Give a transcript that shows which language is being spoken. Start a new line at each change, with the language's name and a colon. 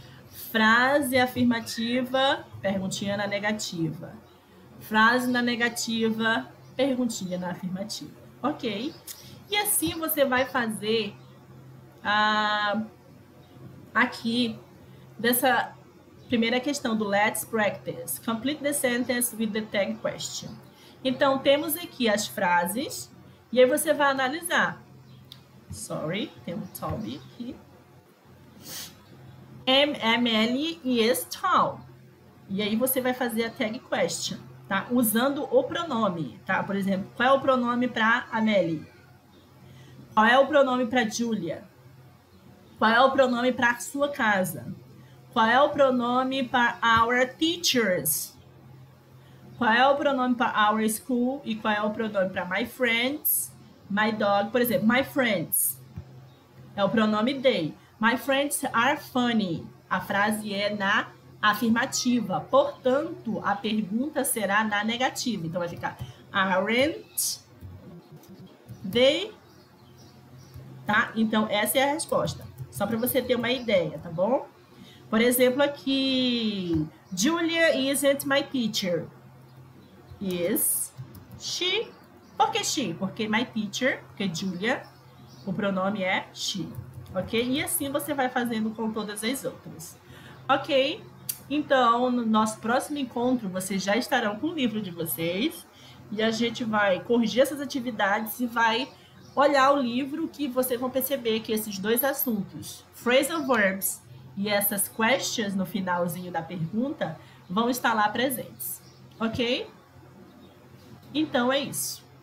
Portuguese: Frase afirmativa, perguntinha na negativa. Frase na negativa, perguntinha na afirmativa. Ok? E assim você vai fazer aqui dessa primeira questão do Let's Practice.
English: Complete the sentence with the tag question.
Portuguese: Então, temos aqui as frases e aí você vai analisar.
English: Sorry,
Portuguese: tem um Toby aqui.
English: Emily is tall.
Portuguese: E aí você vai fazer a tag question, tá? Usando o pronome, tá? Por exemplo, qual é o pronome para Amélie? Qual é o pronome para Julia? Qual é o pronome para sua casa? Qual é o pronome para
English: our teachers?
Portuguese: Qual é o pronome para
English: our school?
Portuguese: E qual é o pronome para
English: my friends, my dog?
Portuguese: Por exemplo,
English: my friends.
Portuguese: É o pronome they.
English: My friends are funny.
Portuguese: A frase é na afirmativa. Portanto, a pergunta será na negativa. Então, vai ficar
English: aren't they?
Portuguese: Tá? Então, essa é a resposta. Só para você ter uma ideia, tá bom? Por exemplo, aqui,
English: Julia isn't my teacher. Is she?
Portuguese: Por que
English: she?
Portuguese: Porque
English: my teacher,
Portuguese: porque Julia, o pronome é she. Ok? E assim você vai fazendo com todas as outras. Ok? Então, no nosso próximo encontro, vocês já estarão com o livro de vocês. E a gente vai corrigir essas atividades e vai olhar o livro, que vocês vão perceber que esses dois assuntos, phrasal verbs e essas questions no finalzinho da pergunta, vão estar lá presentes. Ok? Então, é isso.